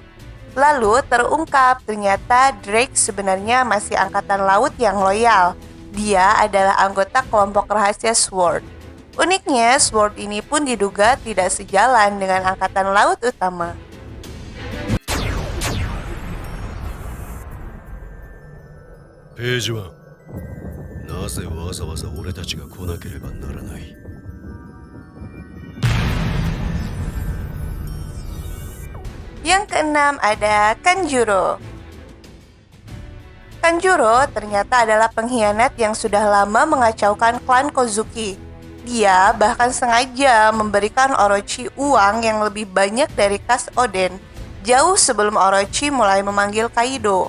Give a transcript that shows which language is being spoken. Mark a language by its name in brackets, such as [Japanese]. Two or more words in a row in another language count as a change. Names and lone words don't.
[Indonesian] Lalu terungkap ternyata Drake sebenarnya masih angkatan laut yang loyal. Dia adalah anggota kelompok rahasia SWORD. Uniknya, SWORD ini pun diduga tidak sejalan dengan angkatan laut utama. Page 1. [Japanese] なぜわざわざ俺たちが来なければならない？ [Indonesian] Yang keenam ada Kanjuro. Kanjuro ternyata adalah pengkhianat yang sudah lama mengacaukan klan Kozuki. Dia bahkan sengaja memberikan Orochi uang yang lebih banyak dari kas Oden, jauh sebelum Orochi mulai memanggil Kaido.